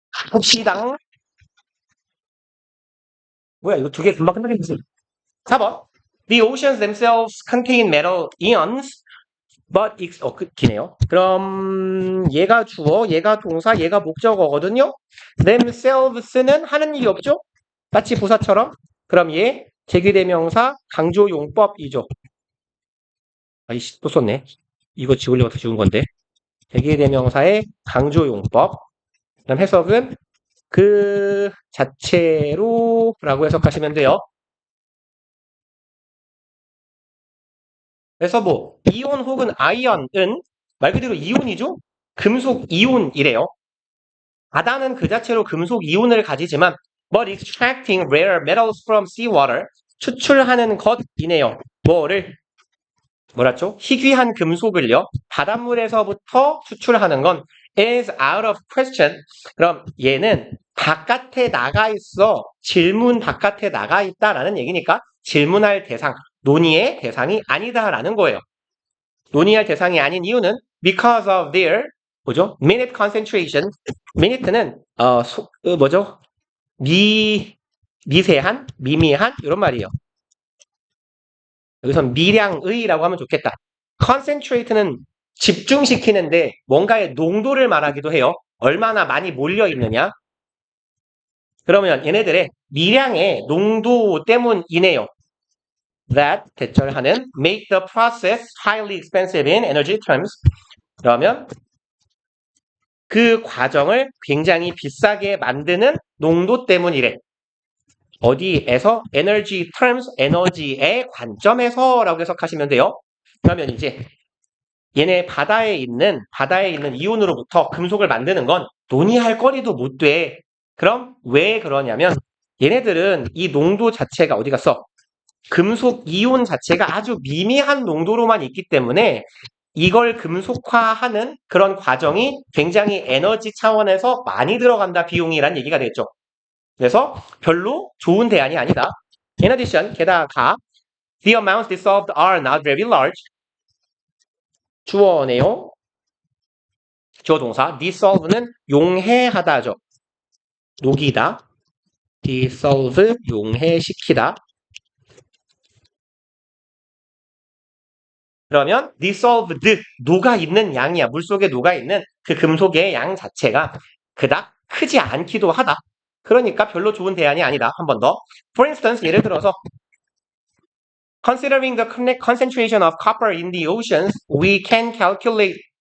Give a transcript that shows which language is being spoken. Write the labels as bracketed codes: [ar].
[ko] 봅시다. 뭐야, 이거 두 개 금방 끝나겠지? 4번. [en] The oceans themselves contain metal ions, but [ko] 기네요. 그럼 얘가 주어, 얘가 동사, 얘가 목적어거든요. themselves는 하는 일이 없죠? 마치 부사처럼. 그럼 얘 제기대명사 강조용법이죠. 아이씨, 또 썼네. 이거 지우려고 다 지운 건데. 대개대명사의 강조용법. 그다음 해석은 그 자체로 라고 해석하시면 돼요. 그래서 뭐 이온 혹은 아이언은 말 그대로 이온이죠. 금속 이온이래요. 바다는 그 자체로 금속 이온을 가지지만 [en] but extracting rare metals from seawater [ko] 추출하는 것이네요. 뭐랬죠? 희귀한 금속을요. 바닷물에서부터 추출하는 건 [en] is out of question. [ko] 그럼 얘는 바깥에 나가 있어. 질문 바깥에 나가 있다라는 얘기니까 질문할 대상, 논의의 대상이 아니다라는 거예요. 논의할 대상이 아닌 이유는 [en] because of their [ko] 뭐죠? [en] minute concentration. minute는 뭐죠? [ko] 미세한, 미미한 이런 말이에요. 여기선 미량의라고 하면 좋겠다. concentrate는 집중시키는데 뭔가의 농도를 말하기도 해요. 얼마나 많이 몰려 있느냐. 그러면 얘네들의 미량의 농도 때문이네요. [en] That [ko] 대절하는 [en] make the process highly expensive in energy terms. [ko] 그러면 그 과정을 굉장히 비싸게 만드는 농도 때문이래. 어디에서? energy terms, 에너지의 관점에서라고 해석하시면 돼요. 그러면 이제 얘네 바다에 있는 이온으로부터 금속을 만드는 건 논의할 거리도 못 돼. 그럼 왜 그러냐면 얘네들은 이 농도 자체가 어디 갔어? 금속 이온 자체가 아주 미미한 농도로만 있기 때문에 이걸 금속화하는 그런 과정이 굉장히 에너지 차원에서 많이 들어간다 비용이란 얘기가 되겠죠. 그래서 별로 좋은 대안이 아니다. [en] In addition, [ko] 게다가 [en] the amounts dissolved are not very large. [ko] 주어 내용, 주어 동사 dissolve는 용해하다죠. 녹이다. dissolve 용해시키다. 그러면 dissolved 녹아있는 양이야. 물속에 녹아있는 그 금속의 양 자체가 그닥 크지 않기도 하다. 그러니까 별로 좋은 대안이 아니다. 한 번 더. [en] For instance, [ko] 예를 들어서 [en] considering the concentration of copper in the oceans, we can calculate.